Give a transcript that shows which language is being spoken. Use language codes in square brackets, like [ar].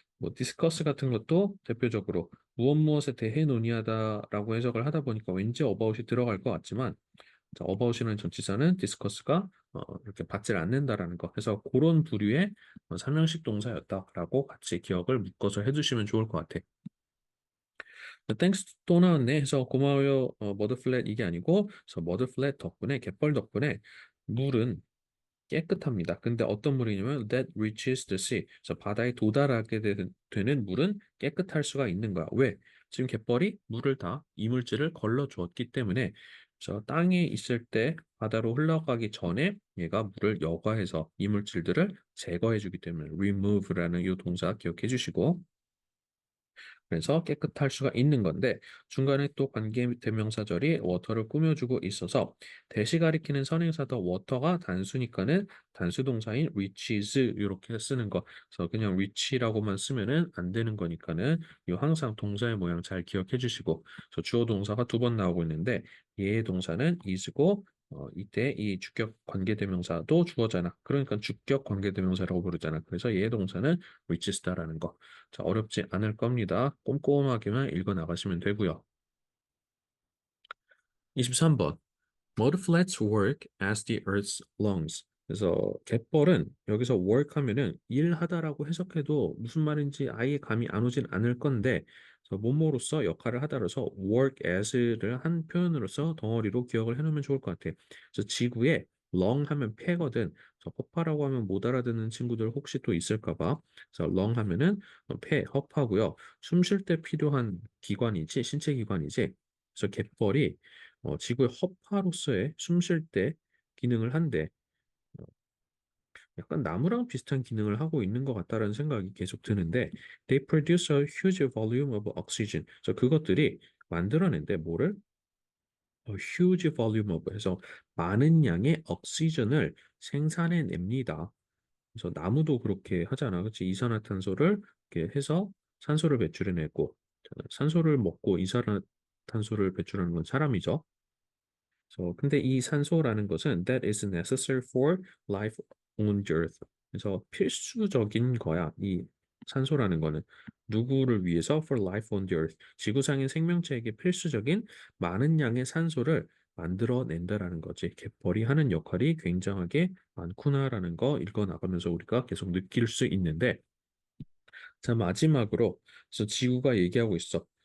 [ko] 뭐 디스커스 같은 것도 대표적으로 무엇 무엇에 대해 논의하다라고 해석을 하다 보니까 왠지 어바웃이 들어갈 것 같지만 자, 어바웃이라는 전치사는 디스커스가 이렇게 받질 않는다라는 거. 그래서 그런 부류의 삼형식 동사였다라고 같이 기억을 묶어서 해주시면 좋을 것 같아. 땡스 또 나왔네 해서 고마워요. 머드플랫 이게 아니고 그래서 머드플랫 덕분에 갯벌 덕분에 물은 깨끗합니다. 근데 어떤 물이냐면 [en] that reaches the sea. [ko] 그래서 바다에 도달하게 되는 물은 깨끗할 수가 있는 거야. 왜? 지금 갯벌이 물을 다 이물질을 걸러 주었기 때문에 저 땅에 있을 때 바다로 흘러가기 전에 얘가 물을 여과해서 이물질들을 제거해 주기 때문에 remove라는 이 동사 기억해 주시고 그래서 깨끗할 수가 있는 건데 중간에 또 관계대명사절이 워터를 꾸며주고 있어서 대시 가리키는 선행사 더 워터가 단수니까는 단수 동사인 reaches 이렇게 쓰는 거. 그래서 그냥 reach라고만 쓰면은 안 되는 거니까는 이 항상 동사의 모양 잘 기억해 주시고 저 주어 동사가 두 번 나오고 있는데 얘의 동사는 is고 이때 이 주격 관계대명사도 주어잖아. 그러니까 주격 관계대명사라고 부르잖아. 그래서 얘 동사는 reaches다라는 거. 자, 어렵지 않을 겁니다. 꼼꼼하게만 읽어 나가시면 되고요. 23번. [en] Mudflats work as the Earth's lungs. [ko] 그래서 갯벌은 여기서 work 하면은 일하다라고 해석해도 무슨 말인지 아예 감이 안 오진 않을 건데 그래서 뭐뭐로서 역할을 하다라서 [en] work as [ko] 를 한 표현으로서 덩어리로 기억을 해놓으면 좋을 것 같아. 그래서 지구에 lung 하면 폐거든. 그래서 허파라고 하면 못 알아듣는 친구들 혹시 또 있을까 봐. 그래서 lung 하면은 폐, 허파고요. 숨 쉴 때 필요한 기관이지, 신체 기관이지. 그래서 갯벌이 지구의 허파로서의 숨 쉴 때 기능을 한데 어, 약간 나무랑 비슷한 기능을 하고 있는 것 같다라는 생각이 계속 드는데 [en] they produce a huge volume of oxygen. [ko] 그래서 그것들이 만들어낸데 뭐를? [en] A huge volume of [ko] 해서 많은 양의 옥시전을 생산해냅니다. 그래서 나무도 그렇게 하잖아. 그렇지? 이산화탄소를 이렇게 해서 산소를 배출해내고 산소를 먹고 이산화탄소를 배출하는 건 사람이죠. 근데 이 산소라는 것은 [en] that is necessary for life on the earth. [ko] 그래서 필수적인 거야. 이 산소라는 거는 누구를 위해서 [en] for life on the earth. [ko] 지구상의 생명체에게 필수적인 많은 양의 산소를 만들어낸다라는 거지. 갯벌이 하는 역할이 굉장하게 많구나라는 거 읽어 나가면서 우리가 계속 느낄 수 있는데 자, 마지막으로, 그래서 지구가 얘기하고 있어.